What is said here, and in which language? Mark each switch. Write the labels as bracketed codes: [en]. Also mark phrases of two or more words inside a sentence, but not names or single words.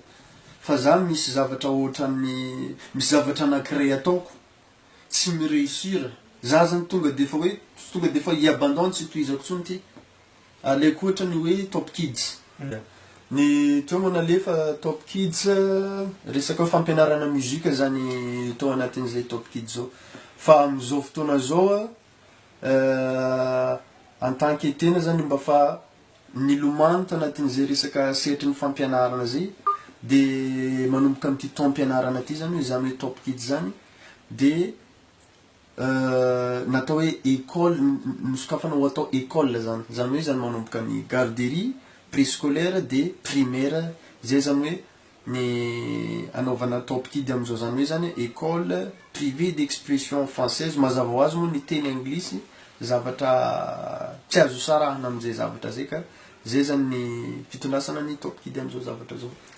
[mg] fa za misy zavatra ohatran'ny misy zavatra anankiray ataoko tsy mireusira za zany tonga dia efa iabandon tsy tohizako tsony ty alaiko ohatra ny hoe Top Kids ny teo moa nalefa Top Kids resaka hoe fampianarana muzika zany tao anatin'izay Top Kids zao fa amin'izao fotoana zao [fr] en tant que [mg] tena zany mba fa nilomano tanatin'izay resaka sehatry ny fampianarana zay dia manomboka amin'ity taom-pianarana ty zany hoe zany hoe Top Kids zany dia natao hoe école nosokafana ho atao école zany hoe zany manomboka ny [fr] garderie préscolaire [mg] dia primaire zay zany hoe ny anaovana Top Kids amin'izao zany hoe zany [fr] école privée d'expression française [mg] mazava ho azy moa ny teny anglisy zavatra tsy azo sarahana amin'izay zavatra zay ka zay zany ny fitondrasana ny Top Kids amin'izao zavatra zao.